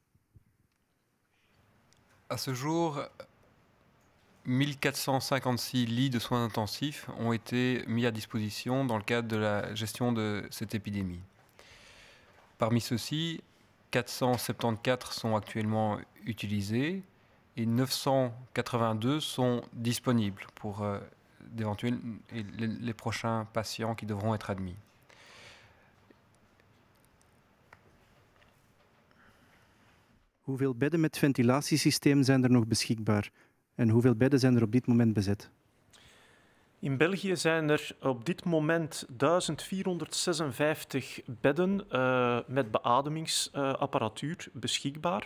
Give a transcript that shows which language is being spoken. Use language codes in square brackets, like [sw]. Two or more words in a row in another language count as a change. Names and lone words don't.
[fr] À ce jour, 1456 lits de soins intensifs ont été mis à disposition dans le cadre de la gestion de cette épidémie. Parmi ceux-ci, 474 sont actuellement utilisés et 982 sont disponibles pour les prochains patiënten qui devront être admis. [nl] Hoeveel bedden met ventilatiesysteem zijn er nog beschikbaar? En hoeveel bedden zijn er op dit moment bezet? In België zijn er op dit moment 1456 bedden met beademingsapparatuur beschikbaar.